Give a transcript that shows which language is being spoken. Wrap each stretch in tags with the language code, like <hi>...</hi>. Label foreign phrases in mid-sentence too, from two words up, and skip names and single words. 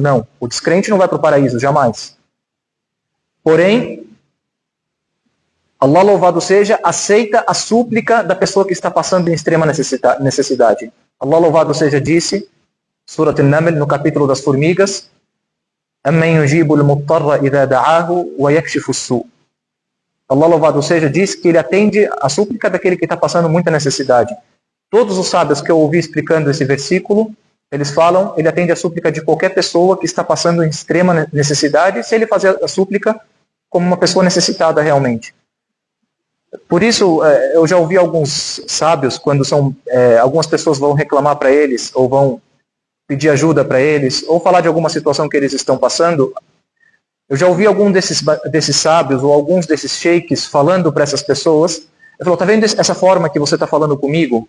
<pt>Não, o descrente não vai para o paraíso, jamais. Porém, Allah, louvado seja, aceita a súplica da pessoa que está passando em extrema necessidade. Allah, louvado seja, disse, Surat An-Naml, no capítulo das formigas,</pt> <ar>أَمَّنْ يُجِيبُ الْمُضْطَرَّ إِذَا دَعَاهُ وَيَكْشِفُ السُّوءَ.</ar> <pt>Allah, louvado seja, diz que Ele atende a súplica daquele que está passando muita necessidade. Todos os sábios que eu ouvi explicando esse versículo Eles falam, ele atende a súplica de qualquer pessoa que está passando em extrema necessidade, se ele fazer a súplica como uma pessoa necessitada realmente. Por isso, eu já ouvi alguns sábios, quando algumas pessoas vão reclamar para eles, ou vão pedir ajuda para eles, ou falar de alguma situação que eles estão passando, eu já ouvi algum desses sábios, ou alguns desses sheiks falando para essas pessoas, ele falou, tá vendo essa forma que você está falando comigo?</pt>